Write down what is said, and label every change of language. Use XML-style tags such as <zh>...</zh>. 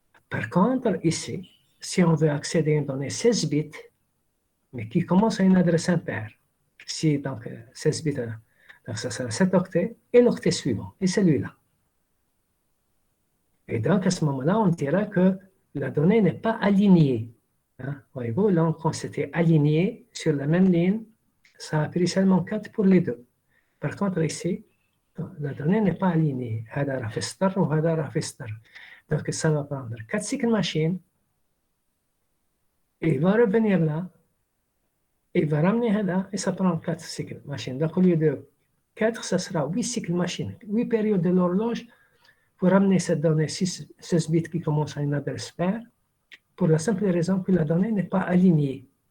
<fr>Par contre, ici, si on veut accéder à une donnée 16 bits, mais qui commence à une adresse impaire, si donc 16 bits, donc ça sera 7 octets, et l'octet suivant, et celui-là. Et donc à ce moment-là, on dira que la donnée n'est pas alignée. Hein? Voyez-vous, là, quand c'était aligné sur la même ligne, ça a pris seulement 4 pour les deux. Par contre, ici, la donnée n'est pas alignée.</fr> <ar>هذا راح في سطر وهذا راح في سطر.</ar> <fr>Donc ça va prendre 4 cycles machines, et il va revenir là, et il va ramener là, et ça prend 4 cycles machines. Donc au lieu de 4, ça sera 8 cycles machines, 8 périodes de l'horloge pour ramener cette donnée 16 bits qui commence à une adresse paire, pour la simple raison que la donnée n'est pas alignée.</fr>